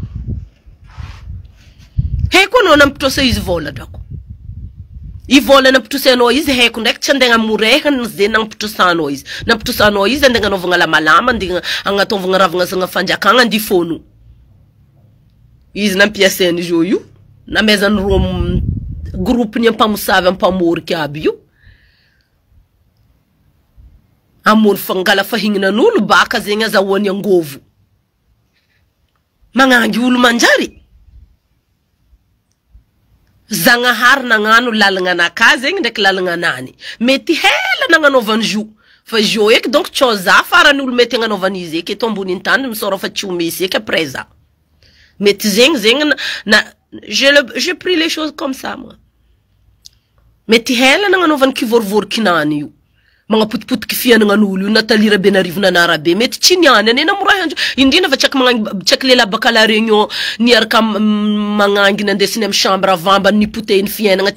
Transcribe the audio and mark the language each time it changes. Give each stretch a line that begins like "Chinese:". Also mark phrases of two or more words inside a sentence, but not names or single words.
Malagasy: haiko anao nampitrosa izy vola drako ivola nampitrosanao izy haiko ndraiky tsy andegna morehany ze nampitrosanao izy nampitrosanao izy andegna anaovagna lamalama andegna agnatovagna ravagna fanjakagna andifono izy nampiasainy izy io namezany ro groupe ni ampamosavy ampamoriky aby io amony fangala fahignan'olo baka zegny azahoany angovo magnangy olo manjary Zagnahary nagnano lalagna naka zegny ndraiky lalagna nany mety hela nagnanaovany jo fa jo eky donc tsao za faran'olo mety agnanaovany izy eky eto ambony tany misora fa tsy ho misy eky après za mety zegny
French: je pris les choses comme ça moi
Malagasy: mety hela nagnanaovany kivorivorikinany io magnapotipotiky fianagnan'olo io natalira be narivona narabe mety tsy niany ane namorahanjo indrina fa tsaky lela baka la réunion niaraka magnangy nandesiny am chambre avamba nipotehiny fiainagna